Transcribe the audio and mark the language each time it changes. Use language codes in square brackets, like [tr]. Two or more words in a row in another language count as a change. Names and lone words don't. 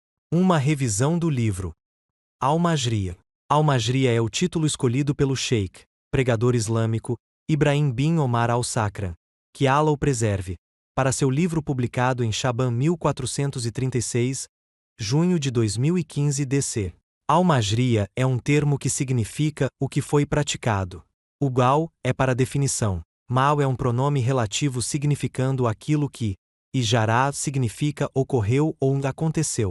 [pt] Uma revisão do livro. Al-Majria. Al-Majria é o título escolhido pelo sheik, pregador islâmico, Ibrahim bin Omar al-Sakran, que Allah o preserve, para seu livro publicado em Shaban 1436, junho de 2015 DC. Al-Majria é um termo que significa o que foi praticado. O gal é para definição, mal é um pronome relativo significando aquilo que, e jará significa ocorreu ou aconteceu.